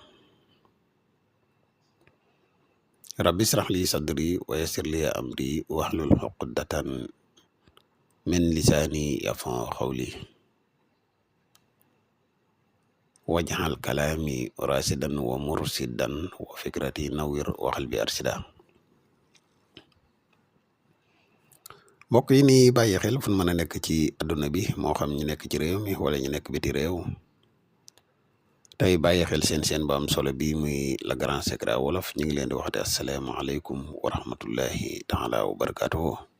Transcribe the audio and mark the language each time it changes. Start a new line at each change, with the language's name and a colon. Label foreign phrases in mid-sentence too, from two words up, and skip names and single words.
Arabic: ربي اشرح لي صدري ويسر لي أمري واحلل عقدة من لساني يفقهوا قولي واجعل كلامي راشدا ومرشدا وفكرتي نوير وقلبي أرشدا.
Wolof: mbokk yi ni bàyyi xel fu mën a nekk ci adduna bi moo xam ñu nekk ci réew mi wala ñu nekk biti réew tey bàyyi xel seen ba am solo bi muy Le Grand Secret Wolof ñu ngi leen di waxte
Arabic: السلام عليكم ورحمة الله تعالى وبركاته.